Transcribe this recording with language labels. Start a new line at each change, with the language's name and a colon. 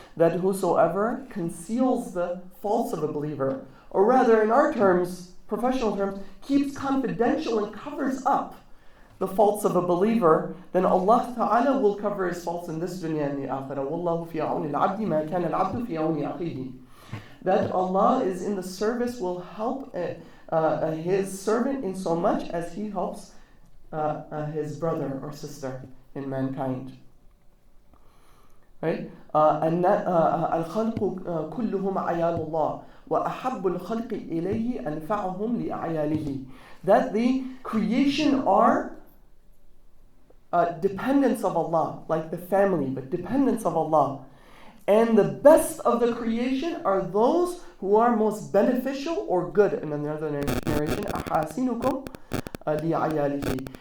English: That whosoever conceals the faults of a believer, or rather in our terms, professional terms, keeps confidential and covers up the faults of a believer, then Allah Ta'ala will cover his faults in this dunya and the akhirah.
Arabic: Wallahu fi awni al-abdi ma kana al-abdu fi awni akhihi.
English: That Allah is in the service, will help his servant in so much as he helps his brother or sister in mankind. Right?
Arabic: الخلق كلهم عيال الله وأحب الخلق إليه أنفعهم لأعياله.
English: That the creation are dependents of Allah, like the family, but dependents of Allah. And the best of the creation are those who are most beneficial or good. In another narration,
Arabic: أحاسنكم لعياله.